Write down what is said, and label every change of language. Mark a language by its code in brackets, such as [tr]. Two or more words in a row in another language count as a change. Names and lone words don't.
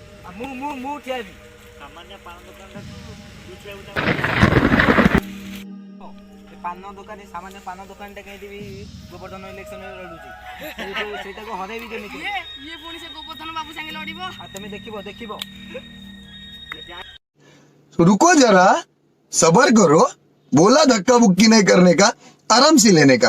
[or] ମୁଁ ଠିଆ ହେବି। ପାନ ଦୋକାନୀ ସାମାନ୍ୟ ପାନ ଦୋକାନଟା କେମିତି ଗୋବର୍ଦ୍ଧନ ଇଲେକ୍ସନରେ ଲଢୁଛି ସେଇଟାକୁ ହରେଇବି କେମିତି? ଇଏ ପୁଣି ସେ ଗୋବର୍ଦ୍ଧନ ବାବୁ ସାଙ୍ଗେ ଲଢିବ। ତମେ ଦେଖିବ [hi] रुको जरा सबर करो, बोला धक्का बुक्की नहीं करने का, आराम से लेने का।